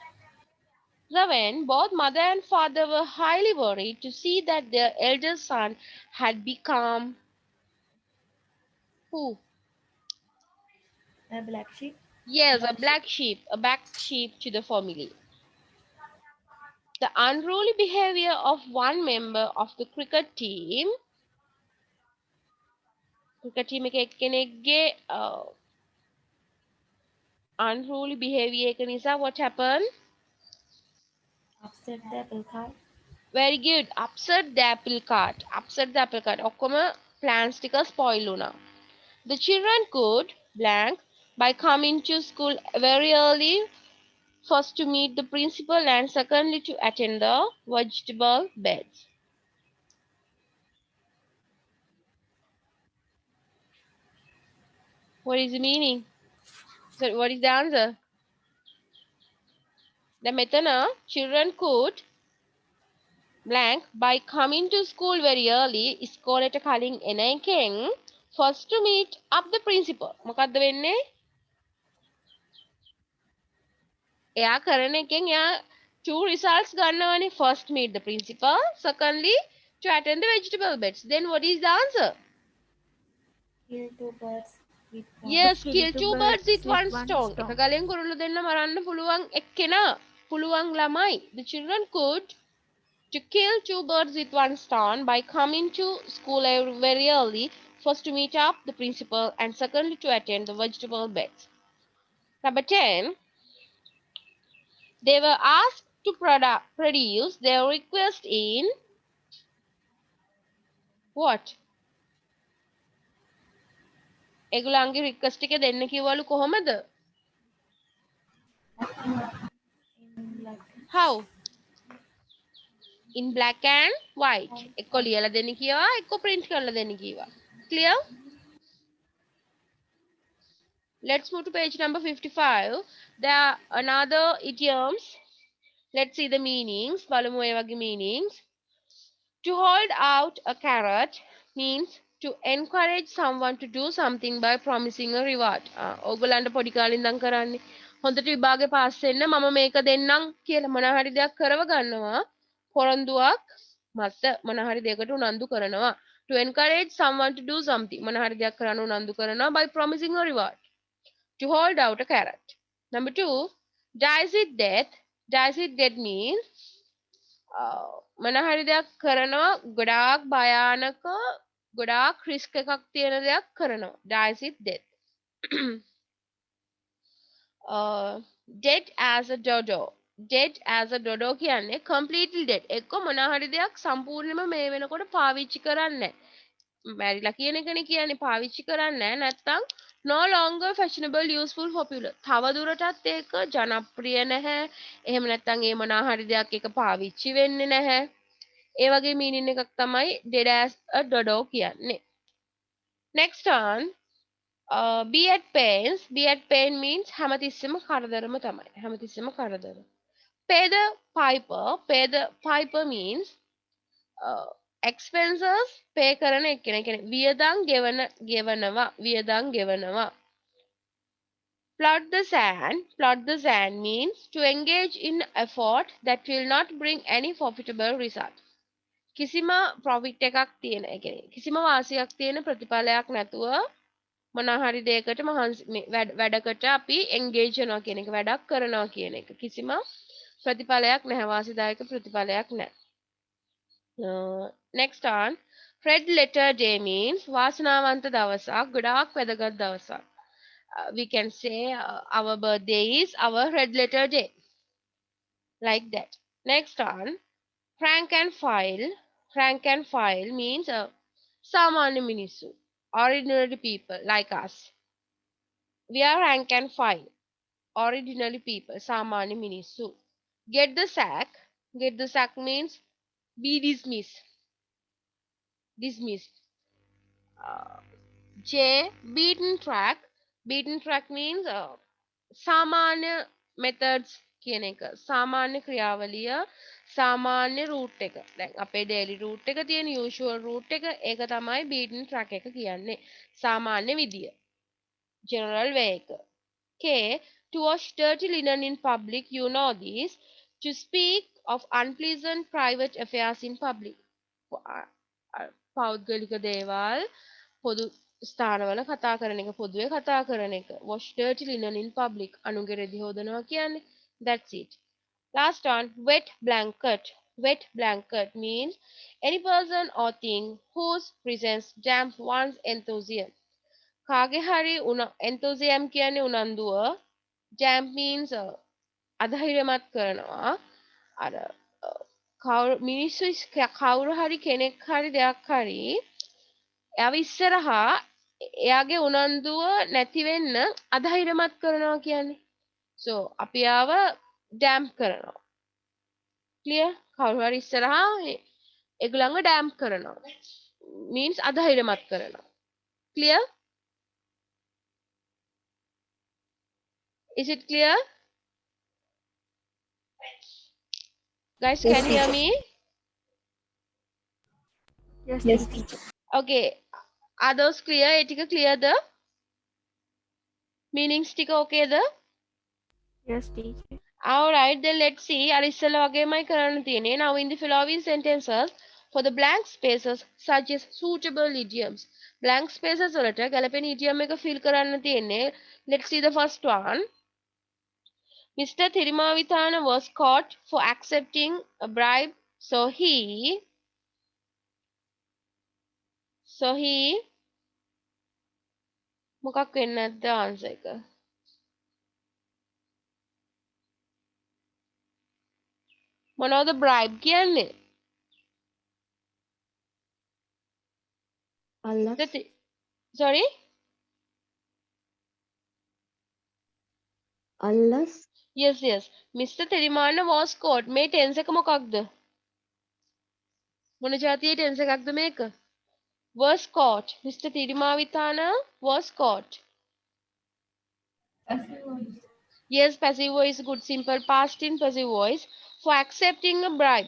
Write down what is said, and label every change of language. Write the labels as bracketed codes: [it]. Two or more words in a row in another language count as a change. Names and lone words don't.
[en] Raven, both mother and father were highly worried to see that their eldest son had become who? A black sheep. Yes, a Black black sheep to the family. The unruly behavior of one member of the cricket team [si] එකේ එක්කෙනෙක්ගේ [en] unruly behavior [si] එක නිසා [en] what happened? upset the apple cart. Very good. Upset the apple cart. Upset the apple cart. [si] ඔක්කොම plans ටික spoil වුණා. [en] The children could blank by coming to school very early, first to meet the principal and secondly to attend the vegetable beds. What is the meaning? So what is the answer? The මෙතන children could blank by coming to school very early [si] ඉස්කෝලේට කලින් එන එකෙන් [en] first to meet up the principal. [si] මොකද්ද වෙන්නේ? එයා කරන එකෙන් එයා [en] two results [si] ගන්නවනේ. [en] First meet the principal, secondly to attend the vegetable beds. Then what is the answer? Kill two birds with one. Yes, Kill kill two two birds birds with one one stone. stone. [si] එක ගලෙන් කුරුල්ල දෙන්න මරන්න පුළුවන් එක්කෙනා. පුළුවන් ළමයි. [en] The children could to kill two birds with one stone by coming to school very early, first to meet up the principal and secondly to attend the vegetable beds. Number 10, they were asked to produce their request in what? [si] ඒගොල්ලන්ගේ රික්වෙස්ට් එක දෙන්න කිව්වලු කොහොමද? [en] In black. How? In black and white. [si] එක්කෝ ලියලා දෙන්න කිව්වා, එක්කෝ print කරලා දෙන්න කිව්වා. [en] Clear? Let's move to page number 55. There are another idioms. Let's see the meanings. [si] බලමු ඒ වගේ meanings. [en] To hold out a carrot means to encourage someone to do something by promising a reward. [si] ඕගොල්ලන්ට පොඩි කාලේ ඉඳන් කරන්නේ හොඳට විභාගේ පාස් වෙන්න මම මේක දෙන්නම් කියලා මොන හරි දෙයක් කරව ගන්නවා. පොරොන්දුවක් මත මොන හරි දෙයකට උනන්දු කරනවා. [en] To encourage someone to do something [si] මොන හරි දෙයක් කරන්න උනන්දු කරනවා [en] by promising a reward. To hold out a carrot. Number 2, dies with death. Dies with death means [si] මොන හරි දෙයක් කරනවා ගොඩාක් භයානක ගොඩාක් රිස්ක් එකක් තියෙන දෙයක් කරනවා. [en] Dies with death. Dead as a dodo. Dead as a dodo කියන්නේ completely dead. [si] එක්ක මොන හරි දෙයක් සම්පූර්ණයෙන්ම මේ වෙනකොට පාවිච්චි කරන්නේ නැහැ. මැරිලා කියන එකනේ කියන්නේ පාවිච්චි කරන්නේ නැහැ. [en] නැත්තම් no longer fashionable useful popular. [si] තව දුරටත් ඒක ජනප්‍රිය නැහැ. එහෙම නැත්තම් ඒ මොන හරි දෙයක් එක පාවිච්චි වෙන්නේ නැහැ. ඒ වගේ meaning එකක් තමයි [en] dead as a dodo [si] කියන්නේ. [en] Next one, be at pains. Be at pain means [si] හැමතිස්සෙම කරදරම තමයි. හැමතිස්සෙම කරදර. [en] Pay the piper. Pay the piper means expenses pay [si] කරන එක්කෙනා. කියන්නේ වියදම් ගෙවනවා. වියදම් ගෙවනවා. [en] Plot the sand. Plot the sand means to engage in effort that will not bring any profitable result. [si] කිසිම profit එකක් තියෙන ඒ කියන්නේ කිසිම වාසියක් තියෙන ප්‍රතිඵලයක් නැතුව මොන හරි දෙයකට මහන්සි වැඩකට අපි engage වෙනවා කියන එක වැඩක් කරනවා කියන එක කිසිම ප්‍රතිඵලයක් නැහැ වාසිදායක ප්‍රතිඵලයක් නැහැ. [en] Next on, red letter day means [si] වාසනාවන්ත දවසක් ගොඩාක් වැදගත් දවසක්. [en] We can say our birthday is our red letter day. Like that. Next on, rank and file. Rank and file means සාමාන්‍ය මිනිස්සු. Ordinary people like us. We are rank and file. Ordinary people. [si] සාමාන්‍ය මිනිස්සු. [en] Get the sack. Get the sack means be dismissed. Dismissed. J. Beaten track. Beaten track means සාමාන්‍ය methods [si] කියන එක. සාමාන්‍ය ක්‍රියාවලිය සාමාන්‍ය route එක. දැන් අපේ [en] daily route [si] එක තියෙන [en] usual route [si] එක ඒක තමයි [en] beaten track [si] එක කියන්නේ. සාමාන්‍ය විදිය. [en] General way එක. K. To wash dirty linen in public, you know this. To speak of unpleasant private affairs in public. [si] පෞද්ගලික දේවල් පොදු ස්ථානවල කතා කරන එක පොදුවේ කතා කරන එක. [en] Wash dirty linen in public. [si] අනුන්ගේ රෙදි හොදනවා කියන්නේ. [en] That's it. Last one, wet blanket. Wet blanket means any person or thing whose presence damps one's enthusiasm. [si] කාගේ හරි enthusiasm කියන්නේ උනන්දුව. [en] Damp means අධෛර්යමත් කරනවා. [si] අර මිනිස්සු කවුරු හරි කෙනෙක් හරි දෙයක් හරි එයාව ඉස්සරහා එයාගේ උනන්දුව නැති වෙන්න අධෛර්යමත් කරනවා කියන්නේ. So අපි යාව ඩැම්ප් කරනවා. [en] clear? [si] කවුරු හරි ඉස්සරහා ඒගොල්ලන්ව ඩැම්ප් කරනවා. means අධෛර්යමත් කරනවා. [en] clear? Is it clear? Guys, Yes, can you hear teacher. me? Yes, Yes, teacher. teacher. Okay. Are those clear? [si] ඒ ටික clearද? meanings ටික okayද? [en] Yes, teacher. Alright, then let's see. අර ඉස්සෙල්ලා වගේමයි කරන්න තියෙන්නේ. Now in the following sentences for the blank spaces such as suitable idioms. Blank spaces [si] වලට ගැලපෙන idiom එක fill කරන්න තියෙන්නේ. [en] Let's see the first one. Mr. Thirumavithana was caught for accepting a bribe, so he [si] මොකක් වෙන්නේ නැද්ද [en] answer එක? [si] මොනවද bribe කියන්නේ? [en] Allah. Sorry? Allah's. Yes, yes. Mr. Thirumavithana was caught. [si] මේ tense එක මොකක්ද? මොන ජාතියේ tense එකක්ද මේක? [en] Was caught. Mr. Thirumavithana was caught. Yes, passive voice good simple past in passive voice for accepting a bribe.